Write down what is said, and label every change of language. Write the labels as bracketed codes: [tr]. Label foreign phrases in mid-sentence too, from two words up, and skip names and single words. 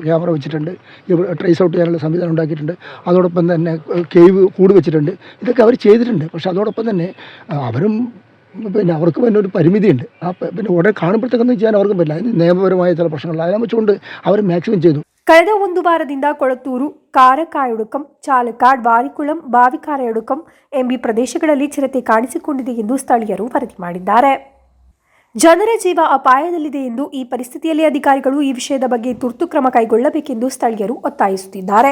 [ml] ക്യാമറ വെച്ചിട്ടുണ്ട്, [en] trace out [ml] ചെയ്യാനുള്ള സംവിധാനം ഉണ്ടാക്കിയിട്ടുണ്ട്. അതോടൊപ്പം തന്നെ കേവ് കൂട് വെച്ചിട്ടുണ്ട്. ഇതൊക്കെ അവർ ചെയ്തിട്ടുണ്ട്. പക്ഷെ അതോടൊപ്പം തന്നെ അവരും അവർക്ക് പിന്നെ ഒരു പരിമിതിയുണ്ട്. ഉടനെ കാണുമ്പോഴത്തേക്കൊന്നും ചെയ്യാൻ അവർക്കും പറ്റില്ല. അതിന് നിയമപരമായ ചില പ്രശ്നങ്ങൾ അതിനെ വെച്ചുകൊണ്ട് അവർ മാക്സിമം ചെയ്തു. [kn] ಕಳೆದ 1 ವಾರದಿಂದ ಕೊಳತೂರು, ಕಾರಕಾಯೊಡುಕಂ, ಚಾಲಕ್ಕಾಡ್, ವಾರಿಕುಳಂ, ಬಾವಿಕಾರಯೊಡುಕಂ ಎಂಬ ಪ್ರದೇಶಗಳಲ್ಲಿ ಚಿರತೆ ಕಾಣಿಸಿಕೊಂಡಿದೆ ಎಂದು ಸ್ಥಳೀಯರು ವರದಿ ಮಾಡಿದ್ದಾರೆ. ಜನರ ಜೀವ ಅಪಾಯದಲ್ಲಿದೆ ಎಂದು ಈ ಪರಿಸ್ಥಿತಿಯಲ್ಲಿ ಅಧಿಕಾರಿಗಳು ಈ ವಿಷಯದ ಬಗ್ಗೆ ತುರ್ತು ಕ್ರಮ ಕೈಗೊಳ್ಳಬೇಕೆಂದು ಸ್ಥಳೀಯರು ಒತ್ತಾಯಿಸುತ್ತಿದ್ದಾರೆ.